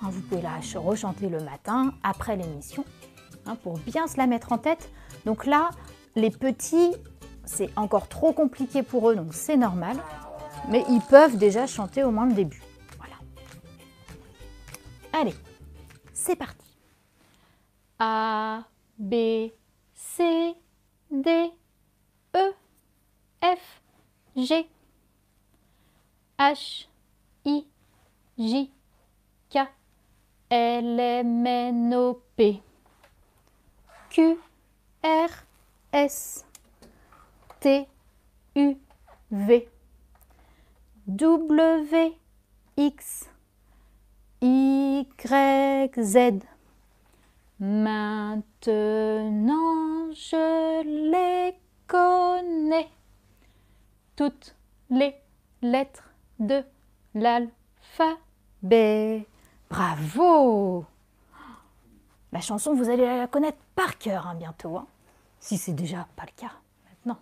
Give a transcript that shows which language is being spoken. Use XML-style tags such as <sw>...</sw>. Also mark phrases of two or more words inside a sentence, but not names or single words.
<fr>Vous pouvez la rechanter le matin, après l'émission, pour bien se la mettre en tête. Donc là, les petits... c'est encore trop compliqué pour eux, donc c'est normal. Mais ils peuvent déjà chanter au moins le début. Voilà. Allez, c'est parti. A, B, C, D, E, F, G, H, I, J, K, L, M, N, O, P, Q, R, S, T, U, V, W, X, Y, Z. Maintenant, je les connais. Toutes les lettres de l'alphabet. Bravo! La chanson, vous allez la connaître par cœur bientôt, si c'est déjà pas le cas maintenant.</fr>